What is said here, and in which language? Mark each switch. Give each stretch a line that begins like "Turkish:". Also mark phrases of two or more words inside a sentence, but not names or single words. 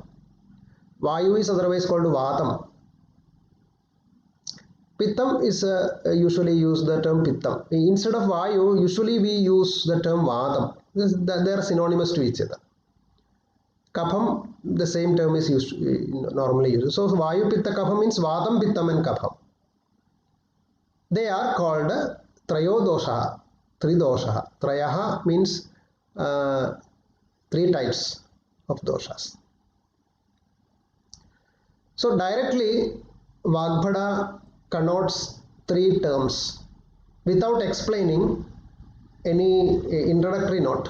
English: Vayu is otherwise called Vatam. Pittam is usually use the term Pittam. Instead of Vayu, usually we use the term Vatam. They are synonymous to each other. Kapham, the same term is used, normally used. So Vayu, Pitta, Kapham means Vatam, Pittam and Kapham. They are called
Sanskrit: त्रयो दोषाः,
English: 3 doshaha. Trayaha means 3 types of doshas. So directly Vagbhada connotes 3 terms without explaining any introductory note.